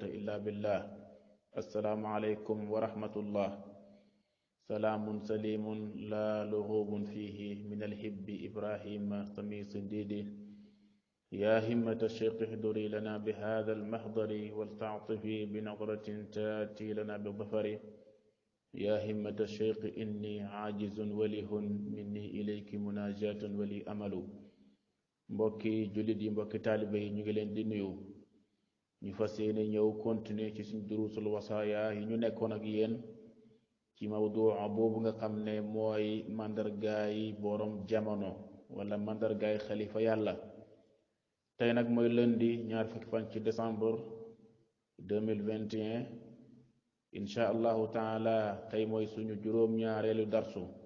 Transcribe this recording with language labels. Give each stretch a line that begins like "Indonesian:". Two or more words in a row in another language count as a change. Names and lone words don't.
Arabic: إلا بالله السلام عليكم ورحمة الله سلام سليم لا لغوب فيه من الحب إبراهيم سمي صديدي يا همة الشيخ احضري لنا بهذا المحضر ولتعطفي بنظرة تأتي لنا بالظفر يا همة الشيخ إني عاجز وله مني إليك مناجاة ولي أمل
Wolof: mbokki jullit yi mbokki taalibe yi ñu ngi leen di nuyu ñu fas yéene ñëw continuer ci suñ durusul wasaaya yi ñu nekkoon ak yéen ci mawduu boobu nga xam ne mooy màndargaay borom jamono wala màndargaay xalifa yàlla tey nag mooy lundi ñaar fukki fan ci décembre 2021
Arabic: إن شاء الله تعالى
Wolof: tey mooy suñu juróom-ñaareelu darsu